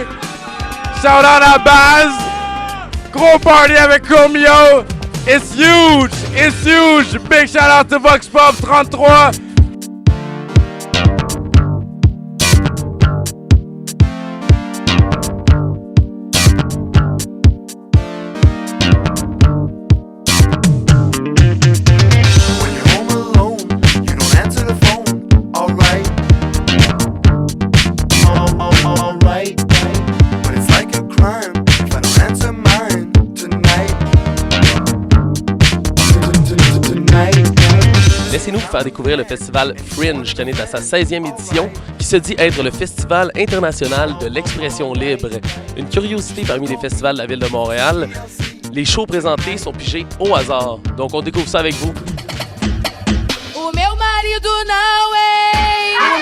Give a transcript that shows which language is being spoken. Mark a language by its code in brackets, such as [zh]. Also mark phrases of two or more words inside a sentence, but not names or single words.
[en] Shout out [fr] à Baz. Gros party avec Chromeo. [en] It's huge. It's huge. Big shout out to Vox Pop 33. When you're home alone, you don't answer the phone. Alright. Alright. But it's like a crime if I don't answer mine tonight. [fr] Laissez-nous vous faire découvrir le festival Fringe, qui en est à sa 16e édition, qui se dit être le Festival international de l'expression libre. Une curiosité parmi les festivals de la ville de Montréal, les shows présentés sont pigés au hasard. Donc on découvre ça avec vous. [pt] O meu marido não é.